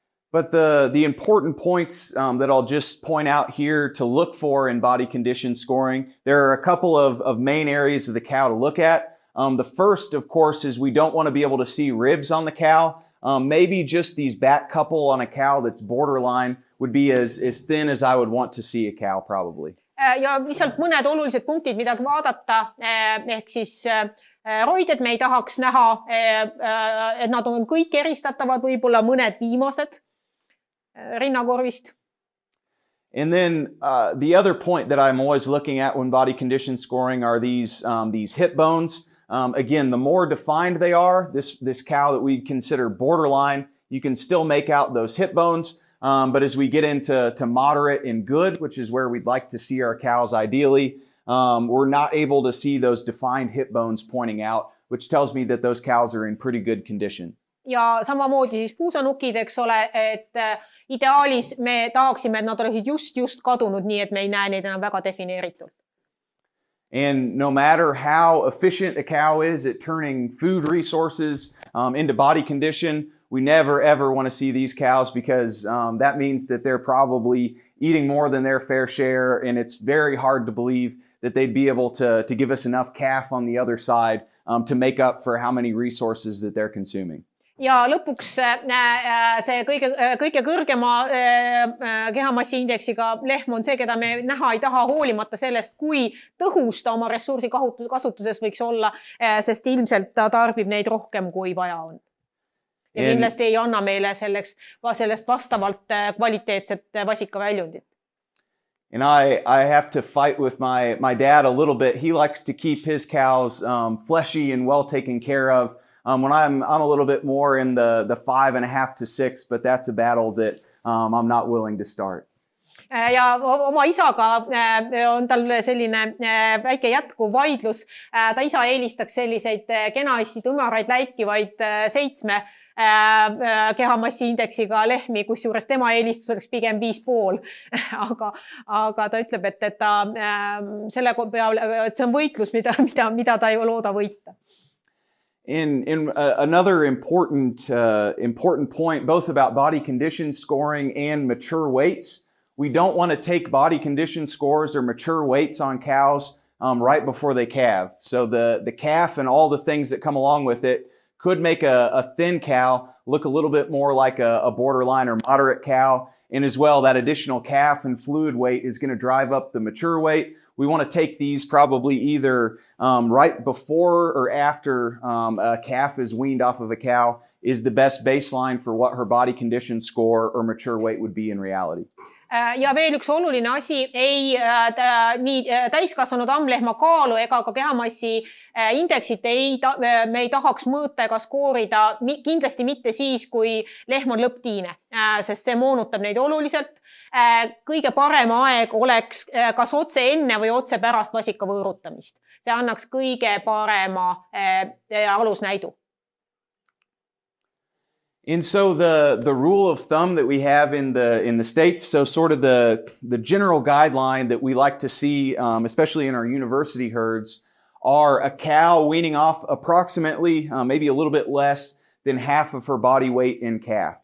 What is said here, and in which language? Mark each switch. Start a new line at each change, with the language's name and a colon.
English: But the important points that I'll just point out here to look for in body condition scoring, there are a couple of main areas of the cow to look at. The first, of course, is we don't want to be able to see ribs on the cow. Maybe just these back couple on a cow that's borderline would be as thin as I would want to see a cow probably.
Estonian: Ja lihtsalt mõned olulised punktid, mida vaadata, ehk siis roided me ei tahaks näha, et nad on kõik eristatavad, võib-olla mõned viimased rinnakorvist.
English: And then the other point that I'm always looking at when body condition scoring are these hip bones. Again, the more defined they are, this cow that we consider borderline, you can still make out those hip bones. But as we get into moderate and good, which is where we'd like to see our cows ideally, we're not able to see those defined hip bones pointing out, which tells me that those cows are in pretty good condition.
Estonian: Ja samamoodi siis puusanukid, eks ole, et ideaalis me tahaksime, et nad oleksid just kadunud, nii et me ei näe neid enam väga defineeritult.
English: And no matter how efficient a cow is at turning food resources into body condition, we never ever want to see these cows because that means that they're probably eating more than their fair share, and it's very hard to believe that they'd be able to give us enough calf on the other side to make up for how many resources that they're consuming.
Estonian: Ja lõpuks see kõige kõrgema kehamassi indeksiga lehm on see, keda me näha ei taha hoolimata sellest, kui tõhus ta oma ressursi kasutuses võiks olla, sest ilmselt ta tarbib neid rohkem, kui vaja on. Ja kindlasti ei anna meile sellest vastavalt kvaliteetset vasikaväljundit.
English: And I have to fight with my dad a little bit. He likes to keep his cows fleshy and well taken care of. When I'm a little bit more in the 5.5 to 6, but that's a battle that I'm not willing to start.
Estonian: Ja oma isaga on tal selline väike jätkuv vaidlus. Ta isa eelistaks selliseid kenaisid ümaraid läikivaid 7 kehamassi indeksiga lehmi, kus juures tema eelistus oleks pigem 5,5. Aga ta ütleb, et ta selle peale, et see on võitlus, mida ta ei looda võita.
English: In another important point, both about body condition scoring and mature weights, we don't want to take body condition scores or mature weights on cows right before they calve. So the calf and all the things that come along with it could make a thin cow look a little bit more like a borderline or moderate cow. And as well, that additional calf and fluid weight is going to drive up the mature weight. We want to take these probably either right before or after a calf is weaned off of a cow is the best baseline for what her body condition score or mature weight would be in reality.
Estonian: Ja veel üks oluline asi, nii täiskasvanud ammlehma kaalu ega ka kehamassi indeksit me ei tahaks mõõta ega skoorida kindlasti mitte siis, kui lehm on lõpptiine, sest see moonutab neid oluliselt. Kõige parem aeg oleks kas otse enne või otse pärast vasika võõrutamist. See annaks kõige parema alusnäidu.
English: And so the rule of thumb that we have in the States, so sort of the general guideline that we like to see, especially in our university herds, are a cow weaning off approximately, maybe a little bit less than half of her body weight in calf.